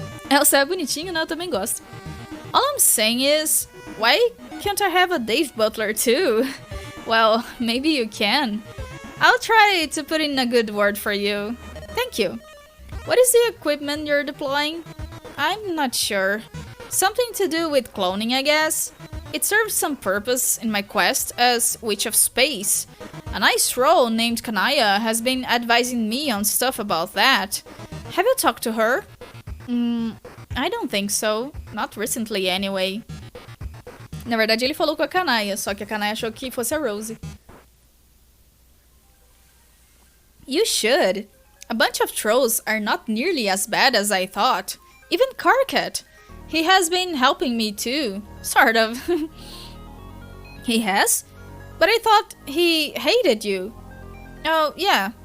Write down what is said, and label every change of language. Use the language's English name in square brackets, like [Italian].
[Portuguese] Elsa é bonitinho, né? Eu também gosto. [English] All I'm saying is, why can't I have a Dave Butler too? Well, maybe you can. I'll try to put in a good word for you. Thank you. What is the equipment you're deploying? I'm not sure. Something to do with cloning, I guess. It serves some purpose in my quest as Witch of Space. A nice troll named Kanaya has been advising me on stuff about that. Have you talked to her? I don't think so. Not recently, anyway. [Portuguese] Na verdade, ele falou com a Kanaya, só que a Kanaya achou que fosse a Rose. [English] You should. A bunch of trolls are not nearly as bad as I thought. Even Karkat. He has been helping me too. Sort of. He has? But I thought he hated you. Oh, yeah.